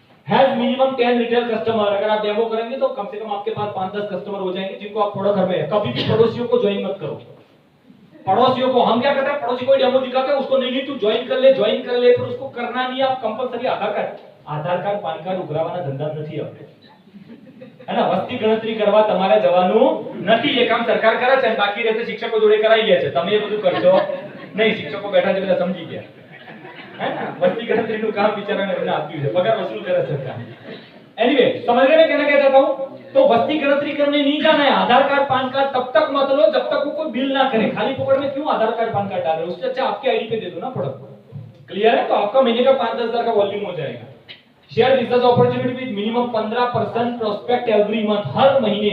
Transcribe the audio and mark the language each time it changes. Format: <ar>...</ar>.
<en>has minimum 10 retail customer,</en> <hi>अगर आप demo करेंगे तो कम से कम आपके पास 5-10 कस्टमर हो जाएंगे जिनको आप थोड़ा घर में है। कभी भी पड़ोसियों को ज्वाइन मत करो। पड़ोसियों को हम क्या करते हैं, पड़ोसी को डेमो दिखाते हैं, उसको नहीं तू ज्वाइन कर ले, फिर उसको करना नहीं। आप कंपलसरी आधार कार्ड पान कार्ड</hi> <gu>उघરાવાના ધંધા નથી આપણે,</gu> <hi>है ना।</hi> <gu>વસ્તી ગણતરી કરવા તમારે જવાનું નથી, એ કામ સરકાર કરે છે, બાકી રહેતે શિક્ષકો જોડે કરાઈ લે છે। તમે એ બધું કરશો નહીં, શિક્ષકો બેઠા છે બધા સમજી ગયા,</gu> <hi>है ना।</hi> <gu>वस्ती गणतरीનું કામ બિચારાને એમને આપ્યું છે, પગાર વસૂલ કરે સરકાર।</gu> <hi>एनीवे, समझने में कहना क्या चाहता हूं, तो वस्ती गणतरी करने नहीं जाना है। आधार कार्ड पान कार्ड तब तक मत लो जब तक वो कोई बिल ना करे। खाली पकड़ में क्यों आधार कार्ड पान कार्ड डाल रहे हो, उससे अच्छा आपके आईडी पे दे दो ना प्रोडक्ट। क्लियर है। तो आपका महीने का 5-10 हजार का वॉल्यूम हो जाएगा।</hi> <en>share business opportunity with minimum 15% prospect every month,</en> <hi>हर महीने।</hi>